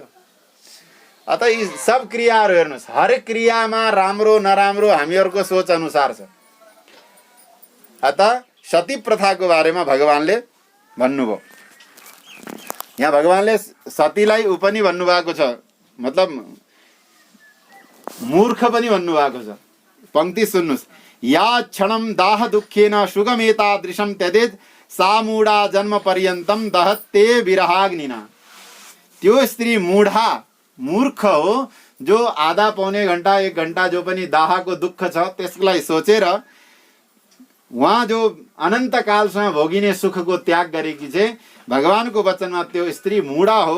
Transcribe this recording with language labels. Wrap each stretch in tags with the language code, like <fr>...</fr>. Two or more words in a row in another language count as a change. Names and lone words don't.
<ne>अत यी सब क्रियाहरू हेर्नुहोस्, हरेक क्रियामा राम्रो नराम्रो हामीहरूको सोच अनुसार छ। अत सती प्रथाको बारेमा भगवानले भन्नुभयो। यहाँ भगवानले सतीलाई ऊ पनि भन्नुभएको छ, मतलब मूर्ख पनि भन्नुभएको छ। पंक्ति सुन्नुहोस्,</ne> <sa>या क्षणम दाह दुःखेन सुगमेतादृशं त्यजेत् सा मूढा जन्म पर्यन्तम दहत्ते विरहाग्निना।</sa> <ne>त्यो स्त्री मूढा मूर्ख हो जो आधा पौने घण्टा 1 घण्टा जो पनि दाहको दुःख छ त्यसलाई सोचेर उहाँ जो अनन्त कालसम्म भोगिने सुखको त्याग गरेकी चाहिँ भगवानको वचनमा त्यो स्त्री मुडा हो।</ne>